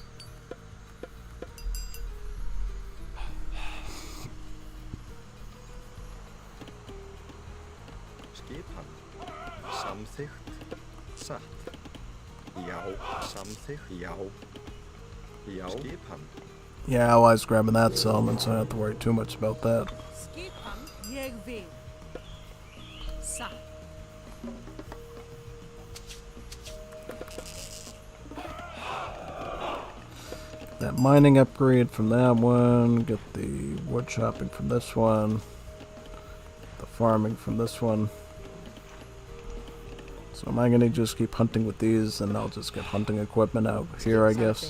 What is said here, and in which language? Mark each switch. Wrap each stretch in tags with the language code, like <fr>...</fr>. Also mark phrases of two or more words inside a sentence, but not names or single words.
<is>Skipan. Samþykkt. Satt. Já. Samþykkt. Já. Já. Skipan.</is> <en>Yeah, I was grabbing that settlement, so I don't have to worry too much about that.</en> <is>Skipan. Ég vil. Satt.</is> <en>That mining upgrade from that one. Get the wood chopping from this one. The farming from this one. So am I gonna just keep hunting with these, and I'll just get hunting equipment out here, I guess.</en>